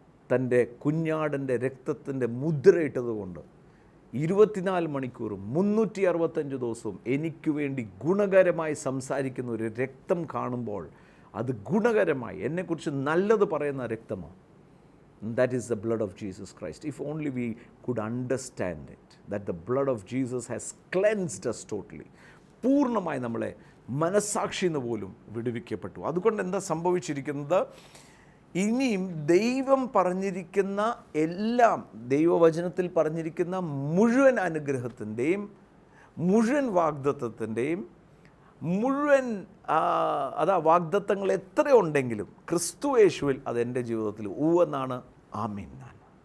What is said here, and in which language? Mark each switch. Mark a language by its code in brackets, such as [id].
[ml] തൻ്റെ കുഞ്ഞാടിൻ്റെ രക്തത്തിൻ്റെ മുദ്രയിട്ടതുകൊണ്ട് 24 മണിക്കൂറും 365 ദിവസവും എനിക്ക് വേണ്ടി ഗുണകരമായി സംസാരിക്കുന്ന ഒരു രക്തം കാണുമ്പോൾ അത് ഗുണകരമായി എന്നെക്കുറിച്ച് നല്ലത് പറയുന്ന രക്തമാണ്. [en] That is the blood of Jesus Christ. If only we could understand it, that the blood of Jesus has cleansed us totally. [ml] പൂർണ്ണമായി നമ്മളെ മനസ്സാക്ഷിന്ന് പോലും വിടുവിക്കപ്പെട്ടു. അതുകൊണ്ട് എന്താ സംഭവിച്ചിരിക്കുന്നത്? ഇനിയും ദൈവം പറഞ്ഞിരിക്കുന്ന എല്ലാം, ദൈവവചനത്തിൽ പറഞ്ഞിരിക്കുന്ന മുഴുവൻ അനുഗ്രഹത്തിൻ്റെയും മുഴുവൻ വാഗ്ദത്തത്തിൻ്റെയും മുഴുവൻ വാഗ്ദത്തങ്ങൾ എത്രയുണ്ടെങ്കിലും ക്രിസ്തു യേശുവിൽ അതെൻ്റെ ജീവിതത്തിൽ ഊവെന്നാണ്, ആമീൻ എന്നാണ്.